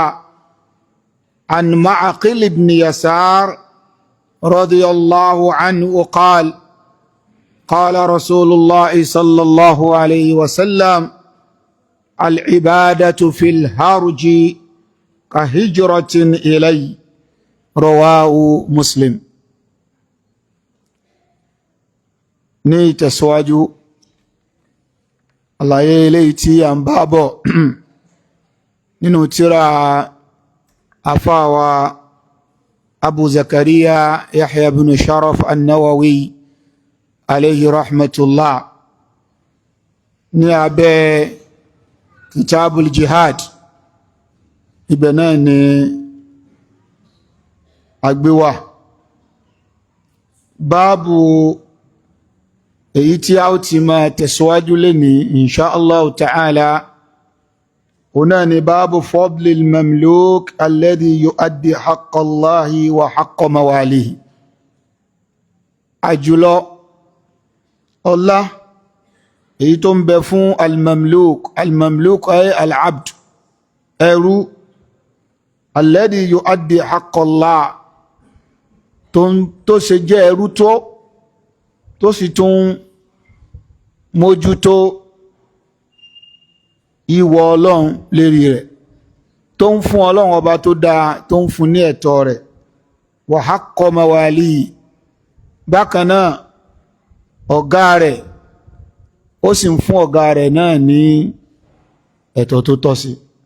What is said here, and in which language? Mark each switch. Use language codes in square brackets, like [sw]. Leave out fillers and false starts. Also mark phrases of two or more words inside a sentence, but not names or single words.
[ar] عن معقل بن يسار رضي الله عنه قال: قال رسول الله صلى الله عليه وسلم: العبادة في الحرج كهجرة إلي. رواه مسلم. [yo] ní ìtẹ̀síwájú àlàyé eléyìí tí a ń bá bọ̀ nínú tírà àfáwà Abu Zakariya Yahya bin Sharaf an-Nawawi [ar] عليه رحمة الله, [yo] ní abẹ́ [ar] كتاب الجهاد. [yo] Ibẹ̀ náà ni agbéwà. Báàbù èyí tí a ó ti máa tẹ̀síwájú lénìí [ar] إن شاء الله تعالى [yo] ọ̀nà ni báàbù [ar] فضل المملوك الذي يؤدي حق الله وحق مواليه. [yo] àjùlọ ọlá èyí tó ń bẹ fún [ar] المملوك أي العبد [yo] ẹrú [ar] الذي يؤدي حق الله [yo] tó ṣe jẹ́ ẹrú tó sì tún mójútó ìwọ ọlọ́run lérí rẹ̀, tó ń fún ọlọ́run ọba tó dáa, tó ń fún ní ẹ̀tọ́ rẹ̀. [ar] وحق موالي, [yo] bákan náà ọ̀gá rẹ̀ ó sì ń fún ọ̀gá rẹ̀ náà ní ẹ̀tọ́ tó tọ́ sí.